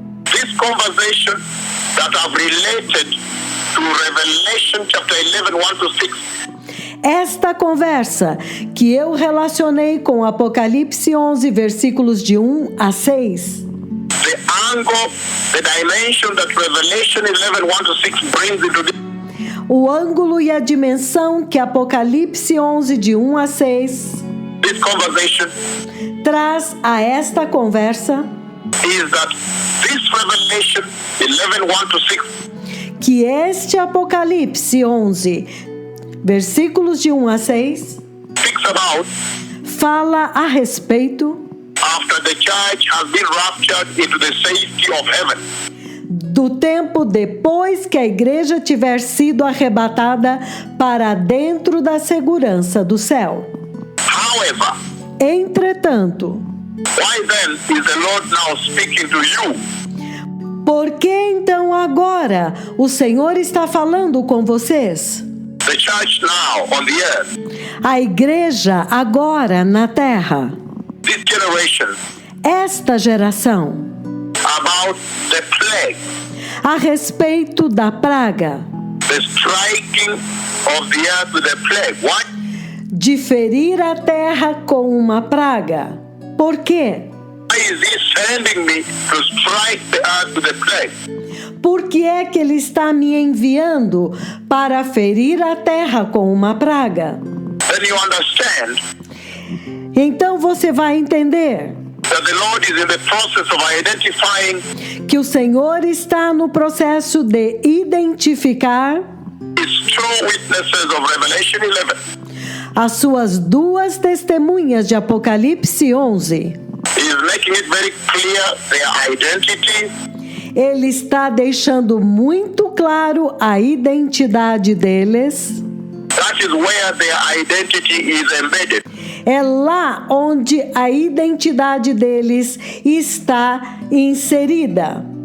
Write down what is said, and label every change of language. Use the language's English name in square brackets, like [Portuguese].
[English] This conversation that I've related to Revelation chapter 11, 1 to 6, [Portuguese] Esta conversa que eu relacionei com Apocalipse 11, versículos de 1 a 6, [English] the angle, the dimension that Revelation 11, 1 to 6 brings into this, [Portuguese] o ângulo e a dimensão que Apocalipse 11, de 1 a 6, [English] this conversation [Portuguese] traz a esta conversa, [English] is that this Revelation 11, 1 to 6 [Portuguese] que este Apocalipse 11, versículos de 1 a 6, [English] speaks about [Portuguese] fala a respeito [English] after the church has been raptured into the safety of heaven. [Portuguese] do tempo depois que a igreja tiver sido arrebatada para dentro da segurança do céu. [English] However, [Portuguese] Entretanto, [English] why then is the Lord now speaking to you? [Portuguese] por que então agora o Senhor está falando com vocês? [English] The church now on the earth, [Portuguese] A igreja agora na terra, [English] this generation, [Portuguese] esta geração, [English] about the plague, [Portuguese] a respeito da praga, [English] the striking of the earth with a plague. Why? [Portuguese] de ferir a terra com uma praga. Por quê? [English] Why is he sending me to strike the earth with a plague? [Portuguese] Por que é que ele está me enviando para ferir a terra com uma praga? [English] Then you understand [Portuguese] Então você vai entender [English] that the Lord is in the process of identifying [Portuguese] que o Senhor está no processo de identificar [English] his true witnesses of Revelation 11. [Portuguese] as suas duas testemunhas de Apocalipse 11. [English] He is making it very clear their identity, [Portuguese] Ele está deixando muito claro a identidade deles. [English] that is where their identity is embedded. [Portuguese] É lá onde a identidade deles está inserida.